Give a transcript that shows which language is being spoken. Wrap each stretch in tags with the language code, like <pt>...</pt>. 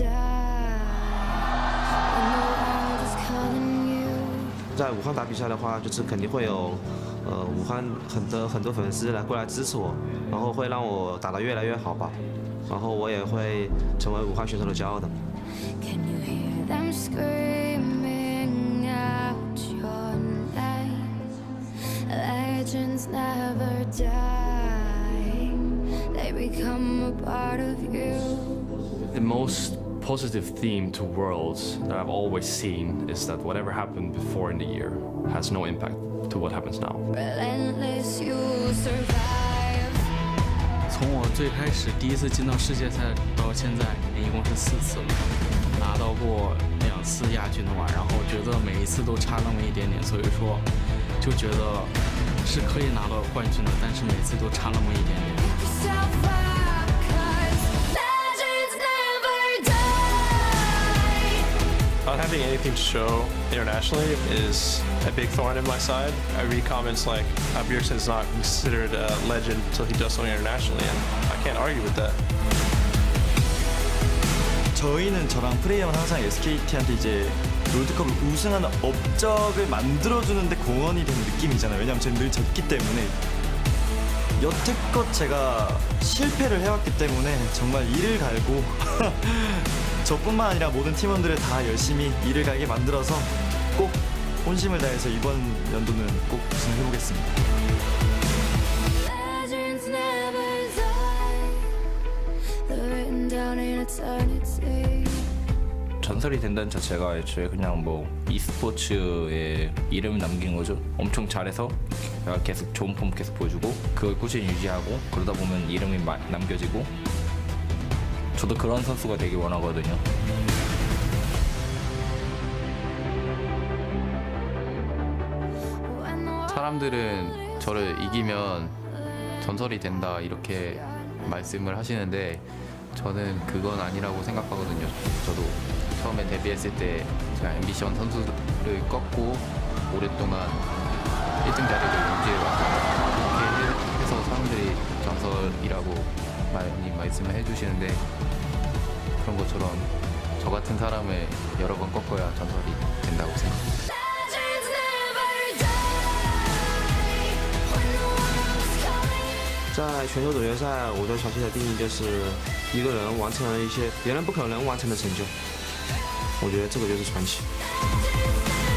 <en>When the world is calling you.</en> <zh>在武汉打比赛的话，就是肯定会有武汉很多粉丝过来支持我，然后会让我打得越来越好吧，然后我也会成为武汉选手的骄傲的。</zh> <en>Can you hear them screaming out your name? Legends never die. They become a part of you. The most positive theme to Worlds that I've always seen is that whatever happened before in the year has no impact to what happens now. Relentless, you survive. 从我最开始第一次进到世界赛到现在，一共是4次了，拿到过2次亚军的话，然后觉得每一次都差那么一点点，所以说就觉得是可以拿到冠军的，但是每次都差那么一点点。 Yourself up, 'cause legends never die. Not having anything to show internationally is a big thorn in my side. I read comments like Bjergsen's not considered a legend until he does something internationally, and I can't argue with that.</en> <ko>저랑 프레이 형은 항상 SKT한테 이제 롤드컵을 우승하는 업적을 만들어주는데 공헌이 된 느낌이잖아요. 왜냐면 저는 늘 졌기 때문에. 여태껏 제가 실패를 해왔기 때문에 정말 이를 갈고 저뿐만 아니라 모든 팀원들을 다 열심히 이를 갈게 만들어서 꼭 혼심을 다해서 이번 연도는 꼭 우승해보겠습니다.</ko> <en>Legends never die. They're written down in eternity.</en> <ko>전설이 된다는 자체가 애초에 그냥 뭐 e스포츠에 이름을 남긴 거죠. 엄청 잘해서 계속 좋은 폼 계속 보여주고 그걸 꾸준히 유지하고 그러다 보면 이름이 남겨지고 저도 그런 선수가 되길 원하거든요. 사람들은 저를 이기면 전설이 된다 이렇게 말씀을 하시는데 저는 그건 아니라고 생각하거든요. 저도 처음에 데뷔했을 때 제가 앰비션 선수를 꺾고 오랫동안 1등 자리를 유지해왔고 그렇게 해서 사람들이 전설이라고 많이 말씀을 해주시는데 그런 것처럼 저 같은 사람을 여러 번 꺾어야 전설이 된다고 생각합니다.</ko> <en>Legends never die. When the world is calling you.</en> <zh>在全球总决赛，我对传奇的定义就是一个人完成了一些别人不可能完成的成就，我觉得这个就是传奇。</zh>